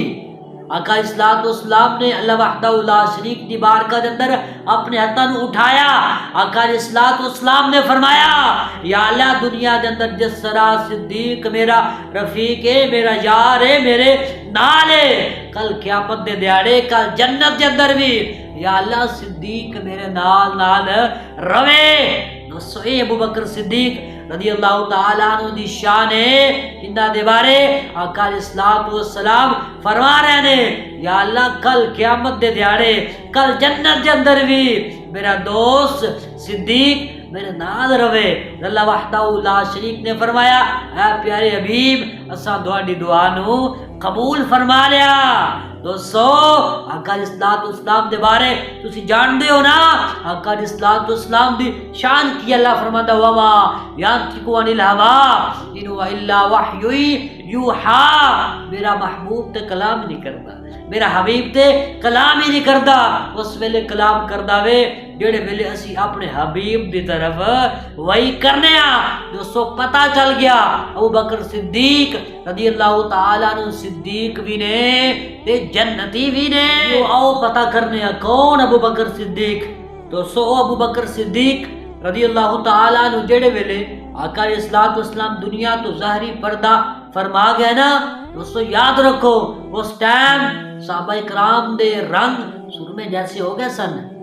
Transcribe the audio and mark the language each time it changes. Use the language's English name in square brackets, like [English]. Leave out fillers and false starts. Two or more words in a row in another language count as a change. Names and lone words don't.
[Punjabi] آقا [Arabic] علیہ الصلوۃ والسلام [Punjabi] نے [Arabic] اللہ وحدہ لا شریک [Punjabi] دی بارگاہ دے اندر اپنے ہاتھاں نو اٹھایا۔ آقا [Arabic] علیہ الصلوۃ والسلام [Punjabi] نے فرمایا، یا اللہ دنیا دے اندر جس طرح صدیق میرا رفیق ہے، میرا یار ہے، میرے نال ہے، کل قیامت دے دیاڑے کل جنت دے اندر بھی یا اللہ صدیق میرے نال نال روے۔ دوستو اے ابو بکر صدیق [Arabic] رضی اللہ تعالی عنہ [Punjabi] دی شان ہے جنہ دے بارے آقا [Arabic] علیہ الصلوۃ والسلام [Punjabi] فرما رہے نے، یا اللہ کل قیامت دے دیاڑے کل جنت دے اندر بھی میرا دوست صدیق میرے نال رہے۔ [Arabic] اللہ وحدہ لا شریک [Punjabi] نے فرمایا، اے پیارے حبیب اساں تہاڈی دعا نو قبول فرما لیا۔ دوستو آقا [Arabic] علیہ الصلوۃ والسلام [Punjabi] دے بارے تسی جانتے ہو نا، آقا [Arabic] علیہ الصلوۃ والسلام [Punjabi] دی شان کی اللہ فرماتا [Arabic] وما ینطق عن الہوی ان هو الا وحی یوحی، [Punjabi] میرا محبوب تے کلام نہیں کرتا، میرا حبیب تے کلام ہی نہیں کرتا۔ اس ویلے کلام کردا وے جڑے ویلے اسی اپنے حبیب دی طرف وہی کرنے ہاں۔ دوستو پتہ چل گیا ابو بکر صدیق [Arabic] رضی اللہ تعالی عنہ [Punjabi] صدیق بھی نے تے جنتی بھی نے۔ آؤ پتہ کرنے ہاں کون ابو بکر صدیق۔ دوستو ابو بکر صدیق [Arabic] رضی اللہ تعالی عنہ [Punjabi] جڑے ویلے آقا [Arabic] علیہ الصلوۃ والسلام [Punjabi] دنیا تو ظاہری پردہ فرما گئے نا، دوستو یاد رکھو اس ٹائم صحابہ کرام دے رنگ سرمے جیسے ہو گئے سن۔